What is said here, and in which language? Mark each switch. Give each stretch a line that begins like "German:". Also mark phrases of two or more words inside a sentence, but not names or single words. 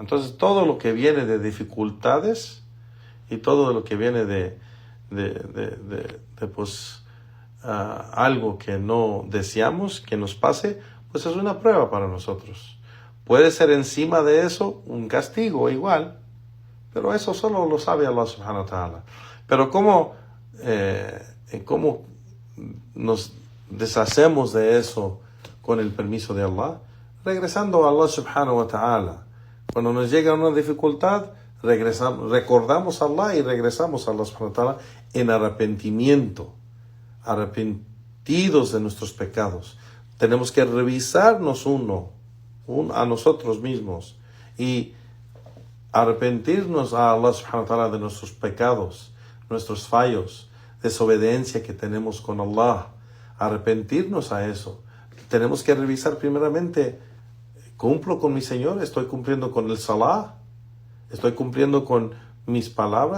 Spanish: Entonces todo lo que viene de dificultades y todo lo que viene de algo que no deseamos que nos pase, pues es una prueba para nosotros. Puede ser encima de eso un castigo igual, pero eso solo lo sabe
Arabic: الله سبحانه وتعالى.
Spanish: Pero ¿cómo nos deshacemos de eso con el permiso de Allah? Regresando a
Arabic: الله سبحانه وتعالى.
Spanish: Cuando nos llega una dificultad, recordamos a Allah y regresamos a
Arabic: الله سبحانه وتعالى
Spanish: en arrepentimiento arrepentidos de nuestros pecados. Tenemos que revisarnos a nosotros mismos y arrepentirnos a
Arabic: الله سبحانه وتعالى
Spanish: de nuestros pecados, nuestros fallos, desobediencia que tenemos con Allah. Arrepentirnos a eso. Tenemos que revisar primeramente, ¿cumplo con mi Señor? ¿Estoy cumpliendo con el salah? ¿Estoy cumpliendo con mis palabras?